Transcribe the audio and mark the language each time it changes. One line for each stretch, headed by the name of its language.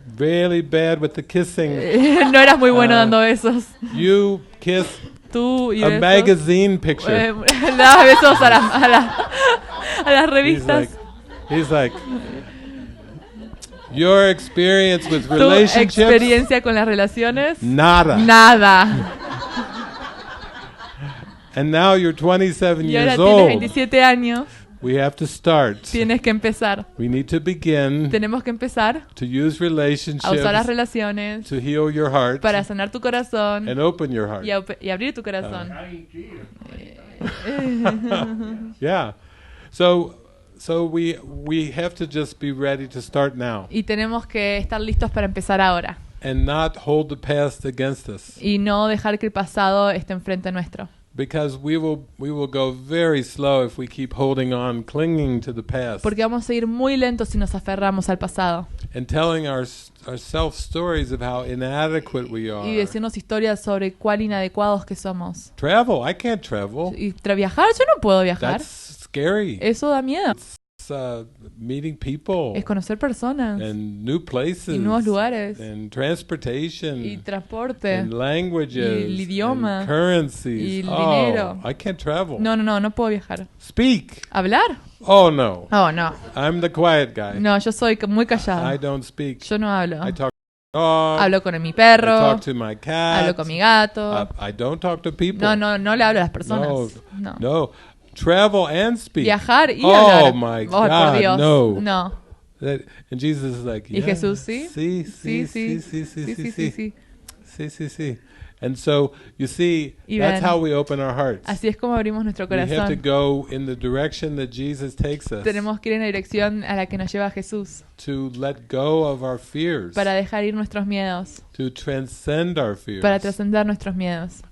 English: really bad with the kissing.
Spanish: no eras muy bueno dando besos.
English: You kiss
Spanish: Tú y
English: a
Spanish: besos.
English: magazine picture.
Spanish: Le dabas besos a las revistas.
English: He's like, your experience with
Spanish: Tu
English: relationships,
Spanish: experiencia con las relaciones, nada. nada.
English: And now you're 27
Spanish: Y ahora
English: years
Spanish: tienes
English: old.
Spanish: 27 años.
English: We have to start.
Spanish: Tienes que empezar.
English: We need to begin
Spanish: Tenemos que empezar
English: to use
Spanish: a usar las
English: relationships
Spanish: relaciones
English: to heal your heart
Spanish: para sanar tu corazón
English: and open your heart.
Spanish: y abrir tu corazón.
English: Yeah. So we have to just be ready to start now
Spanish: Y tenemos que estar listos para empezar ahora.
English: and not hold the past against us,
Spanish: Y no dejar que el pasado esté enfrente nuestro.
English: because we will go very slow if we keep holding on, clinging to the past
Spanish: Porque vamos a ir muy lentos si nos aferramos al pasado.
English: and telling ourselves stories of how inadequate we
Spanish: Y
English: are.
Spanish: decirnos historias sobre cuán inadecuados que somos.
English: Travel, I can't travel.
Spanish: Y viajar, yo no puedo viajar.
English: That's scary.
Spanish: Eso da miedo.
English: It's meeting people
Spanish: Es conocer personas
English: and new places
Spanish: y nuevos lugares
English: and transportation
Spanish: y transporte.
English: and languages
Spanish: y el idioma
English: and currencies.
Spanish: y el
English: Oh,
Spanish: dinero.
English: I can't travel.
Spanish: No puedo viajar.
English: Speak.
Spanish: ¿Hablar?
English: Oh no.
Spanish: Oh, no.
English: I'm the quiet guy.
Spanish: No, yo soy muy
English: I
Spanish: callada.
English: don't speak.
Spanish: Yo no hablo.
English: I talk to my dog.
Spanish: Hablo con mi
English: I
Spanish: perro,
English: talk to my cat.
Spanish: hablo con mi gato.
English: I don't talk to people.
Spanish: No le hablo a las personas.
English: No. No. Travel and speak.
Spanish: Viajar y
English: Oh
Spanish: hablar.
English: my
Spanish: Oh, por
English: God,
Spanish: Dios.
English: no.
Spanish: No.
English: And Jesus is like,
Spanish: Y
English: yeah.
Spanish: Jesús, ¿sí? Sí, Sí, sí.
English: Sí. And so, you see,
Spanish: Y
English: that's
Spanish: ven,
English: how we open our hearts.
Spanish: Así es como abrimos nuestro
English: We have to
Spanish: corazón.
English: go in the direction that Jesus takes us.
Spanish: Tenemos que ir en la dirección a la que nos lleva Jesús.
English: To let go of our fears.
Spanish: Para dejar ir nuestros miedos.
English: To transcend our fears.
Spanish: Para trascender nuestros miedos.